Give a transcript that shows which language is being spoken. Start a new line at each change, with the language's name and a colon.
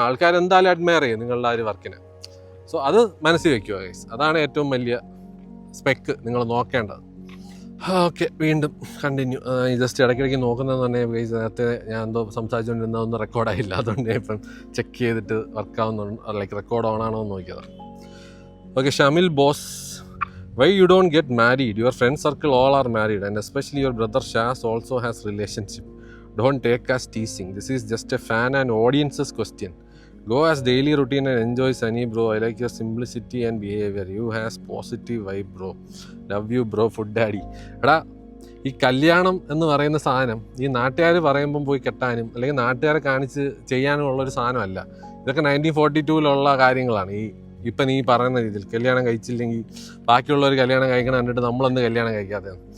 Malayalam: ആൾക്കാർ എന്തായാലും അഡ്മയർ ചെയ്യും നിങ്ങളുടെ ആ ഒരു വർക്കിനെ. സോ അത് മനസ്സിൽ വെക്കുക ഗൈസ്, അതാണ് ഏറ്റവും വലിയ സ്പെക്ക് നിങ്ങൾ നോക്കേണ്ടത്. ഓക്കെ, വീണ്ടും കണ്ടിന്യൂ. ജസ്റ്റ് ഇടയ്ക്കിടയ്ക്ക് നോക്കുന്നതെന്ന് പറഞ്ഞാൽ ഗൈസ്, നേരത്തെ ഞാൻ എന്തോ സംസാരിച്ചുകൊണ്ടിരുന്നതൊന്നും റെക്കോർഡായില്ല, അതുകൊണ്ട് ഞാൻ ഇപ്പം ചെക്ക് ചെയ്തിട്ട് വർക്കാവുന്നുണ്ട്, ലൈക്ക് റെക്കോർഡ് ഓൺ ആണോ എന്ന് നോക്കിയതാണ്.
English: Okay, Shamil boss, why you don't get married? Your friend circle all are married, and especially your brother Shaz also has relationship. Don't take as teasing. This is just a fan and audience's question. Go as daily routine and enjoy Sunny bro. I like your simplicity and behavior. You has positive vibe bro. Love you bro, food daddy.
Malayalam: എടാ, ഈ കല്യാണം എന്ന് പറയുന്ന സാധനം ഈ നാട്ടുകാർ പറയുമ്പം പോയി കെട്ടാനും അല്ലെങ്കിൽ നാട്ടുകാരെ കാണിച്ച് ചെയ്യാനും ഉള്ളൊരു സാധനമല്ല. ഇതൊക്കെ 1942 കാര്യങ്ങളാണ്. ഇപ്പം നീ പറയുന്ന രീതിയിൽ കല്യാണം കഴിച്ചില്ലെങ്കിൽ ബാക്കിയുള്ളവർ കല്യാണം കഴിക്കണം കണ്ടിട്ട് നമ്മളൊന്ന് കല്യാണം കഴിക്കാതെ.